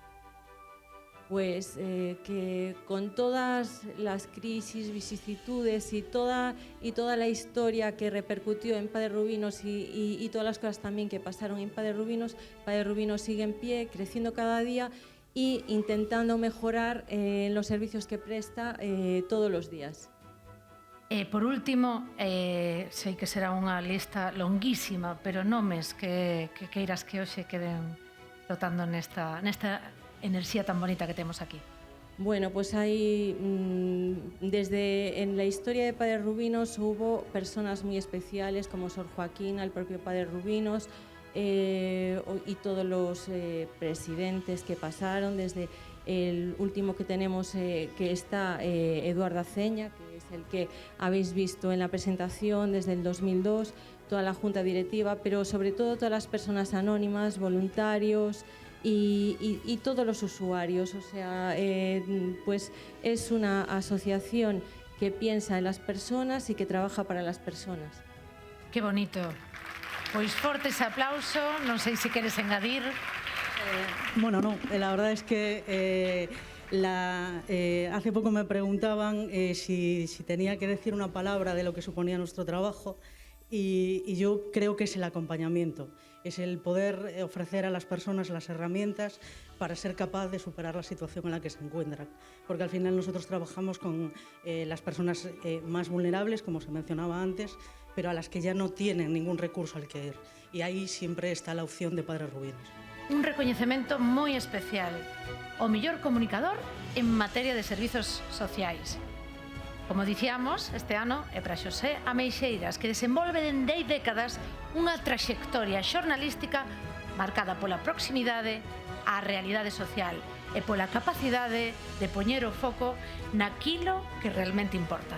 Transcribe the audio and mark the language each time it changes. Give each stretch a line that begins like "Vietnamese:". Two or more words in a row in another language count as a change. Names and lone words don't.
Spanish: Pues que con todas las crisis, vicisitudes y toda la historia que repercutió en Padre Rubinos y todas las cosas también que pasaron en Padre Rubinos sigue en pie, creciendo cada día y intentando mejorar los servicios que presta todos los días.
Galician: Por último, sei que será unha lista longuísima, pero nomes que queiras que hoxe queden flotando nesta enerxía tan bonita que temos aquí.
Spanish: Bueno, pues hay, desde en la historia de Padre Rubinos hubo personas muy especiales como Sor Joaquina, el propio Padre Rubinos, y todos los presidentes que pasaron, desde el último que tenemos que está Eduardo Aceña, que es el que habéis visto en la presentación desde el 2002, toda la junta directiva, pero sobre todo todas las personas anónimas, voluntarios y todos los usuarios. O sea, pues es una asociación que piensa en las personas y que trabaja para las personas. Qué bonito.
Galician: Pois forte ese aplauso, non sei se queres engadir.
Spanish: Bueno, no, la verdad es que hace poco me preguntaban si tenía que decir una palabra de lo que suponía nuestro trabajo y yo creo que es el acompañamiento, es el poder ofrecer a las personas las herramientas para ser capaz de superar la situación en la que se encuentran, porque al final nosotros trabajamos con las personas más vulnerables, como se mencionaba antes, pero a las que ya no tienen ningún recurso al que ir. Y ahí siempre está la opción de Padre Rubinos.
Galician: Un recoñecemento moi especial, o mellor comunicador en materia de servizos sociais. Como dicíamos, este ano é para Xosé Ameixeiras, que desenvolve dende hai décadas unha traxectoria xornalística marcada pola proximidade á realidade social e pola capacidade de poñer o foco naquilo que realmente importa.